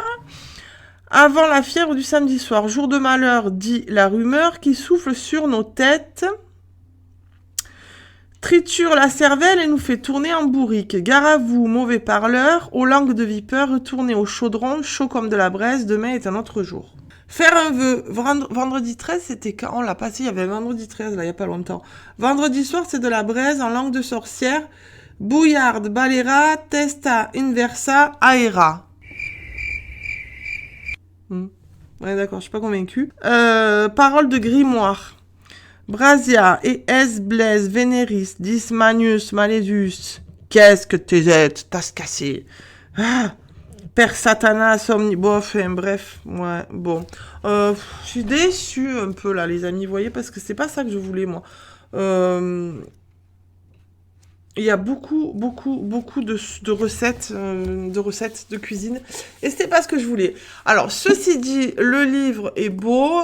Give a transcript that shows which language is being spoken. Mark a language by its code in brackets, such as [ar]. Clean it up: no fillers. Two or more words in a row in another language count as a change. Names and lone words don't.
[fr] Avant la fièvre du samedi soir, jour de malheur, dit la rumeur qui souffle sur nos têtes, triture la cervelle et nous fait tourner en bourrique. Gare à vous, mauvais parleurs, aux langues de vipeur, retournez au chaudron, chaud comme de la braise, demain est un autre jour. Faire un vœu, vendredi 13, c'était quand on l'a passé, il y avait vendredi 13, là, il n'y a pas longtemps. Vendredi soir, c'est de la braise en langue de sorcière, bouillarde, balera, testa, inversa, aera. Ouais, d'accord, je suis pas convaincue. Parole de grimoire. Brasia et es blaise veneris dis manius malesus. Qu'est-ce que t'es êtes, t'as cassé. Ah, per satanas omnibof, bref, ouais, bon. Je suis déçue un peu là, les amis, vous voyez, parce que c'est pas ça que je voulais, moi. il y a beaucoup de recettes de cuisine. Et c'était pas ce que je voulais. Alors, ceci dit, le livre est beau.